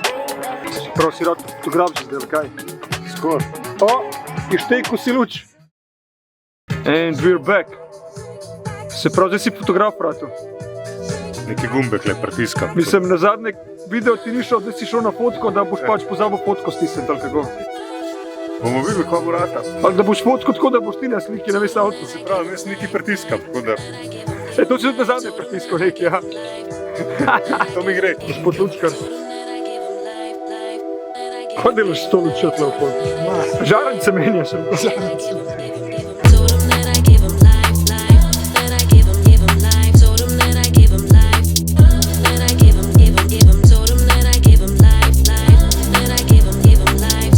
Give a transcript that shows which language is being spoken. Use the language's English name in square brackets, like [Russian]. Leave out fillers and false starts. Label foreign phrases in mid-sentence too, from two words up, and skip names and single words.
[Slovenian] Prav si rad fotograf že zdaj, kaj? Skor. Išteku si luč. [English] And we're back. [Slovenian] Se pravi, zdaj si fotograf, bratu. Neki gumbek le pritiskam. Mislim, na zadnje video ti ni šel, da si šel na fotko, da boš pač pozabil fotko stisniti ali kako. Bomo videli, kako bo rata. Ali da boš fotko tako, da boš ti na sliki na ves avto. Se pravi, jaz neki pritiskam, tako da To si tudi na zadnje pritiskal neki, ja. to mi gre. Gospod Lučkar. Kaj delaš s to lučjo tle v pol? Žarnice menjaš. [English] Told him that I give him life, that I give him life. Told him that I give him life, that I give him. Told him that I give him life, that I give him life.